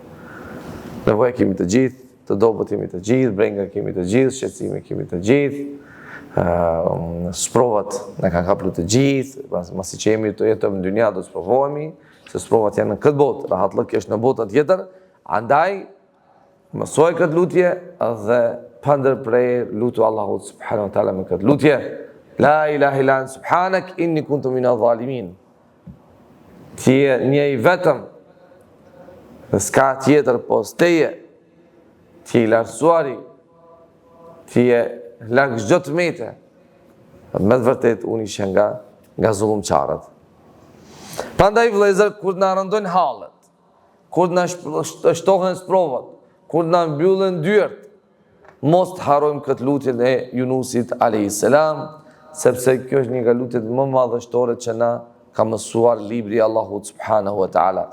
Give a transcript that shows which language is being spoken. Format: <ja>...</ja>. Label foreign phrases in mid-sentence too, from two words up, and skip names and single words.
<sq>Nevoja kemi të gjithë, të dobët kemi të gjithë, brenga kemi të gjithë, shqetësime kemi të gjithë, sprovat ne kanë kapur të gjithë, pasi që jemi të jetojmë në dynja do të sprovohemi, se sprovat janë në këtë botë, rahatllëki është në botën tjetër, andaj mësoj këtë lutje dhe pa ndërprerje lutu Allahut</sq> <ar>سبحانه وتعالى</ar> <sq>me këtë lutje.</sq> <ar>لا إله إلا أنت سبحانك إني كنت من الظالمين.</ar> <sq>Ti je një i vetëm, dhe s'ka tjetër pos teje, ti i lartësuari, ti je larg çdo tmete. Me të vërtet unë isha nga zullumçarët. Prandaj vëllezër, kur na rëndojnë hallet, kur na shtohen sprovat, kur na mbyllen dyert, mos të harrojmë këtë lutje e Yunusit</sq> <ar>عليه السلام,</ar> <sq>sepse kjo është një nga lutjet më madhështore që na ka mësuar libri Allahut</sq> <ar>سبحانه وتعالى.</ar>